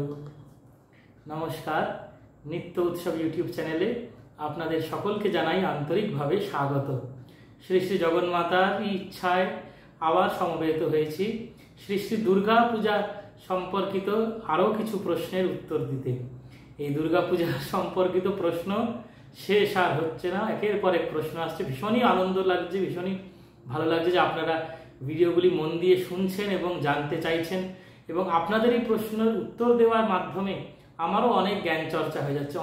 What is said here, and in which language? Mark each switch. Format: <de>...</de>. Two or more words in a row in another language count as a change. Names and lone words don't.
<bn>নমস্কার, নিত্য উৎসব ইউটিউব চ্যানেলে আপনাদের সকলকে জানাই আন্তরিকভাবে স্বাগত। শ্রী শ্রী জগন্মাতার ইচ্ছায় আবার সমবেত হয়েছি শ্রী শ্রী দুর্গা পূজা সম্পর্কিত আরো কিছু প্রশ্নের উত্তর দিতে। এই দুর্গা পূজা সম্পর্কিত প্রশ্ন শেষ আর হচ্ছে না, একের পর এক প্রশ্ন আসছে। ভীষণই আনন্দ লাগছে, ভীষণই ভালো লাগছে যে আপনারা ভিডিওগুলি মন দিয়ে শুনছেন এবং জানতে চাইছেন, এবং আপনাদের এই প্রশ্নের উত্তর দেওয়ার মাধ্যমে আমারও অনেক জ্ঞান চর্চা হয়ে যাচ্ছে।</bn>